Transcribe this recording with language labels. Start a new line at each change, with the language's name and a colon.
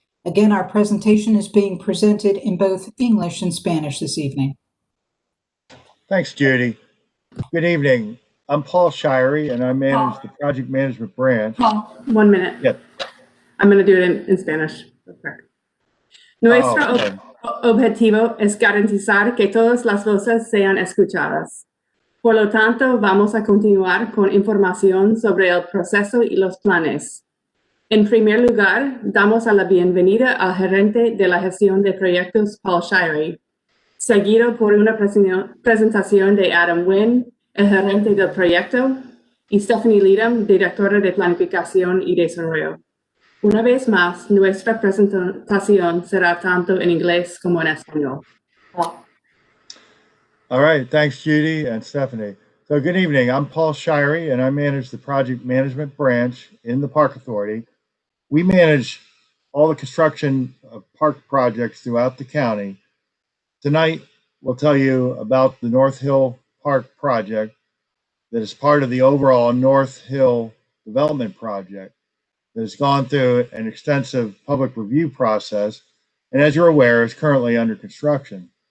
English: Again, our presentation is being presented in both English and Spanish this evening. Thanks, Judy. Good evening. I'm Paul Shirey, and I manage the Project Management Branch. Paul, 1 minute. Yes. I'm going to do it in Spanish. Okay.
Spanish: Nuestro objetivo es garantizar que todas las voces sean escuchadas. Por lo tanto, vamos a continuar con información sobre el proceso y los planes. En primer lugar, damos la bienvenida al gerente de la gestión de proyectos, Paul Shirey, seguido por una presentación de Adam Wynn, el gerente del proyecto, y Stephanie Leadham, directora de Planificación y Desarrollo. Una vez más, nuestra presentación será tanto en inglés como en español.
English: All right. Thanks, Judy and Stephanie. So good evening. I'm Paul Shirey, and I manage the Project Management Branch in the Park Authority. We manage all the construction of park projects throughout the county. Tonight, we'll tell you about the North Hill Park project that is part of the overall North Hill Development Project that has gone through an extensive public review process, and as you're aware, is currently under construction.